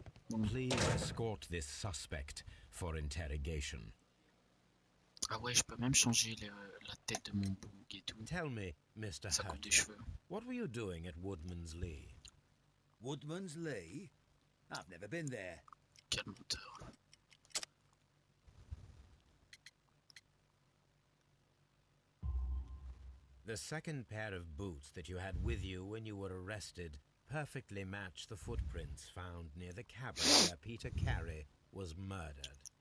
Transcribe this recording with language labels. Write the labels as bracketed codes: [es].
[en] Please escort this suspect for interrogation. [fr] Ah ouais, je peux même changer la tête de mon bouc et tout. [en] Tell me, Mr. [fr] Ça coupe des cheveux. [en] what were you doing at Woodman's Lee? Woodman's Lee? I've never been there. [fr] Quel menteur. [en] The second pair of boots that you had with you when you were arrested perfectly match the footprints found near the cabin where Peter Carey was murdered.